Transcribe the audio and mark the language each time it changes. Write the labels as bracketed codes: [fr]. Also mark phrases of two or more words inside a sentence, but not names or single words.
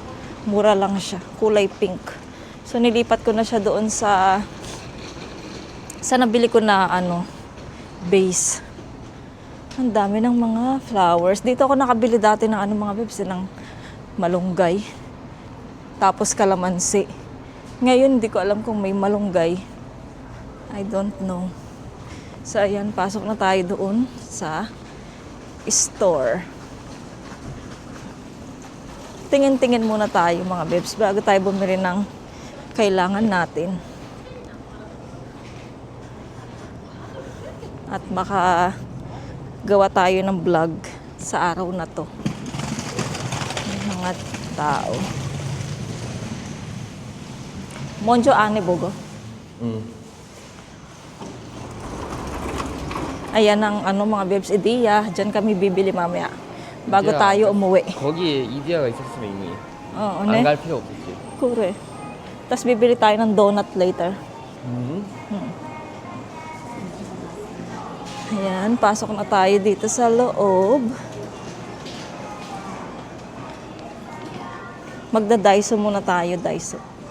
[tl] Mura lang siya, kulay pink. So nilipat ko na siya doon sa nabili ko na ano, base. Ang dami ng mga flowers. Dito ako nakabili dati ng ano mga bebs, ng malunggay. Tapos kalamansi. Ngayon, hindi ko alam kung may malunggay. [en] I don't know. [tl] So, ayan, pasok na tayo doon sa store. Tingin-tingin muna tayo mga bebs bago tayo bumili ng kailangan natin. At makagawa tayo ng vlog sa araw na to. Mga tao. Monjo ane bogo. Ayan ang ano mga bebs ideya. Diyan kami bibili mamaya. Bago [ko] 이디야. [tl] tayo umuwi. [ko] 거기에 이디야가 있었으면 이미 [tl] Oo, [ko] 안 ne? 갈 필요 없었지. Kure. [tl] Tapos bibili tayo ng [en] donut later. [tl] Ayan, pasok na tayo dito sa loob. Magda-Daiso muna tayo, Daiso.